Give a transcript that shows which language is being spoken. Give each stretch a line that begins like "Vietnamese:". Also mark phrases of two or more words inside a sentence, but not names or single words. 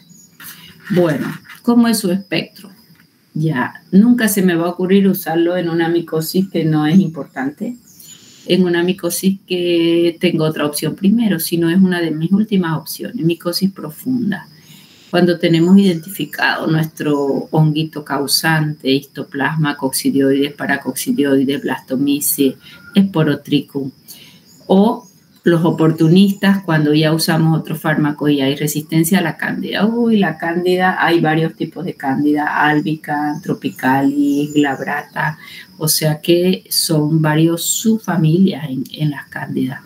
Spanish: Bueno, ¿cómo es su espectro? Ya, nunca se me va a ocurrir usarlo en una micosis que no es importante, en una micosis que tengo otra opción primero, sino es una de mis últimas opciones, micosis profunda. Cuando tenemos identificado nuestro honguito causante, histoplasma, coccidioides, paracoccidioides, blastomyces, esporotricum, o los oportunistas cuando ya usamos otro fármaco y hay resistencia a la cándida. Uy, la cándida, hay varios tipos de cándida, albicans, tropicalis, glabrata, o sea que son varios subfamilias en las cándidas.